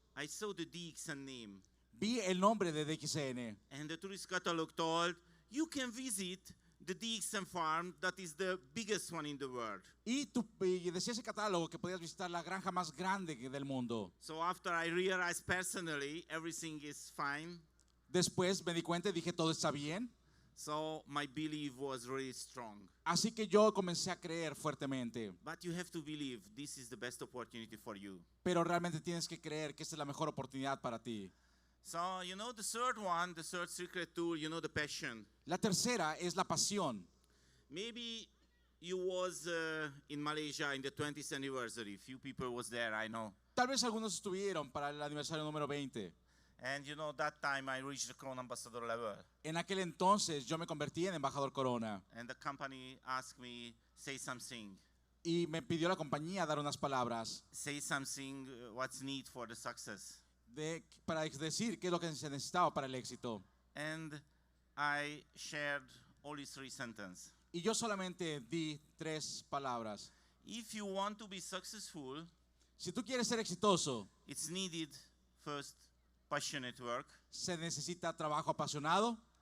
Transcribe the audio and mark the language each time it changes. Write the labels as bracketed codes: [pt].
[en] I saw the DXN name. [es] vi el nombre de DXN. [en] And the tourist catalog told, you can visit the DXN farm that is the biggest one in the world. [es] Y decía ese catálogo que podías visitar la granja más grande del mundo. [en] So after I realized personally everything is fine, [es] Después me di cuenta y dije, todo está bien. [en] So my belief was really strong. [es] Así que yo comencé a creer fuertemente. [en] But you have to believe this is the best opportunity for you. [es] Pero realmente tienes que creer que esta es la mejor oportunidad para ti. [en] So, you know, the third one, the third secret tool, you know, the passion. [es] La tercera es la pasión. [en] Maybe you was in Malaysia in the 20th anniversary. Few people was there, I know. [es] Tal vez algunos estuvieron para el aniversario número 20. [en] And you know, that time I reached the Crown Ambassador level. [es] En aquel entonces yo me convertí en embajador Corona [en] And the company asked me, say something. [es] y me pidió la compañía dar unas palabras [en] Say something, what's need for the success. [es] para decir qué es lo que se necesitaba para el éxito. [en] And I shared only 3 sentences. [es] Y yo solamente di 3 palabras. [en] If you want to be successful, [es] Si tú quieres ser exitoso, [en] it's needed first passionate work. [es] se necesita trabajo apasionado.